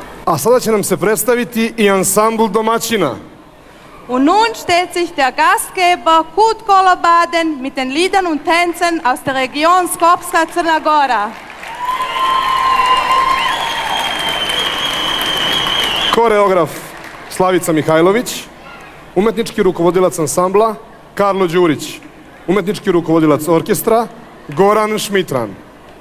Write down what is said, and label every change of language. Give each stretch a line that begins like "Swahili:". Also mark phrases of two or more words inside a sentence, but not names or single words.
Serbian: A sada će nam se predstaviti i ansambl domaćina.
German: Und nun stellt sich der Gastgeber Kut Kolobaden mit den Liedern und Tänzen aus der Region Skopska Crna Gora.
Serbian: Koreograf Slavica Mihajlović, umetnički rukovodilac ansambla Karlo Đurić, umetnički rukovodilac orkestra Goran Šmitran.